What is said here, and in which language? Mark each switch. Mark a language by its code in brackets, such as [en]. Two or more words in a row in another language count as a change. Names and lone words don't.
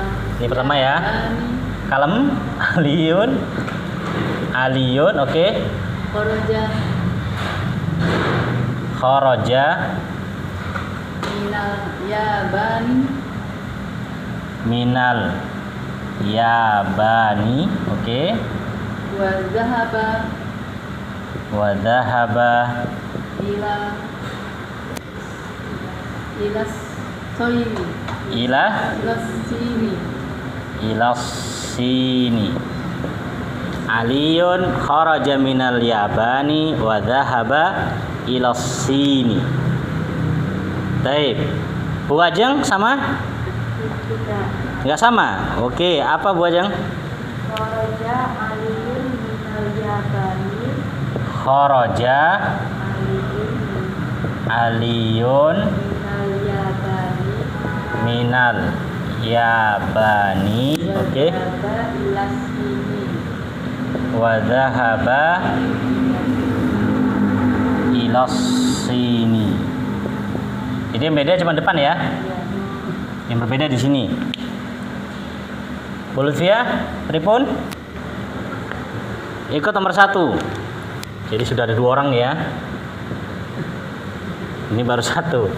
[id] Ini pertama ya. Kalem, aliyun, oke. [ar] Khoroja Khoroja من اليابان. من اليابان, oke. وذهب وذهب إلى الصين ila sini. sini. علي خرج من اليابان وذهب إلى الصين. [id] Baik. Bu Ajeng sama? Enggak sama. Oke, apa Bu Ajeng? [ar] خرج علي من اليابان. خرج علي من اليابان. من اليابان, oke. ذهب إلى الصين. وذهب إلى الصين. [id] Jadi yang beda cuma depan ya. Yang berbeda di sini. Bu Lutfia, Tripun. Ikut nomor 1. Jadi sudah ada 2 orang ya. Ini baru 1.